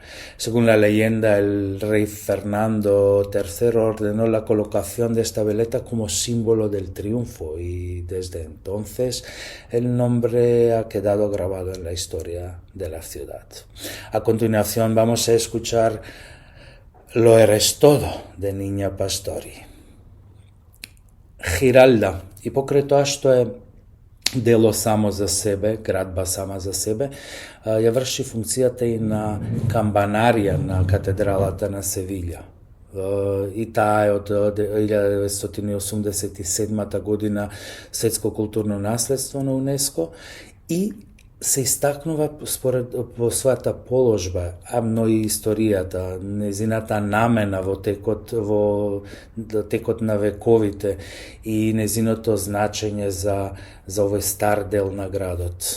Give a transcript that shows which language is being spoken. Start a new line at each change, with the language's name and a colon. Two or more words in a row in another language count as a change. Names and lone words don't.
Spanish: Según la leyenda, el rey Fernando III ordenó la colocación de esta veleta como símbolo del triunfo y desde entonces el nombre ha quedado grabado en la historia de la ciudad. A continuación vamos a escuchar Lo eres todo de Niña Pastori. Giralda.
Macedonian: Іпокрито що е дело само за себе, градба сама за себе, ја врши функцијата и на камбанарија на катедралата на Севилја. И таа е од 1987 година светско културно наследство на УНЕСКО и се истакнува по својата положба, а но и историјата, незината намена во текот на вековите и незиното значење за овој стар дел на градот.